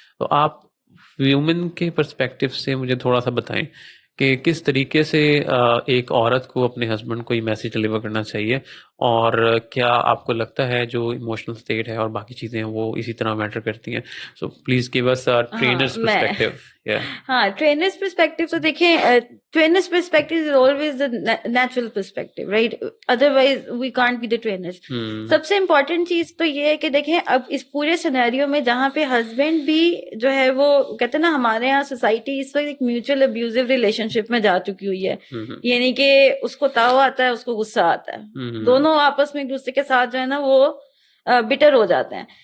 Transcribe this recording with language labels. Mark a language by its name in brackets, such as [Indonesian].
[Urdu] تو آپ ویومن کے پرسپیکٹو سے مجھے تھوڑا سا بتائیں کہ کس طریقے سے ایک عورت کو اپنے ہسبینڈ کو یہ میسیج ڈلیور کرنا چاہیے, اور کیا آپ کو لگتا ہے جو ایموشنل اسٹیٹ ہے اور باقی چیزیں ہیں وہ اسی طرح میٹر کرتی ہیں. [English] So please give us trainers perspective. [Urdu] ہاں, [English] trainers perspective [Urdu] تو دیکھیں, [English] Trainers perspective is always the natural perspective, right, otherwise we can't be the trainers. [Urdu] سب سے امپورٹنٹ چیز تو یہ ہے کہ دیکھیں اب اس پورے سینیریو میں جہاں پہ ہسبینڈ بھی جو ہے وہ کہتے ہیں نا, ہمارے یہاں سوسائٹی اس وقت ایک میوچل ابیوزو ریلیشن شپ میں جا چکی ہوئی ہے, یعنی کہ اس کو تاؤ آتا ہے, اس کو غصہ آتا ہے, دونوں آپس میں ایک دوسرے کے ساتھ جو ہے نا وہ بٹر ہو جاتے ہیں.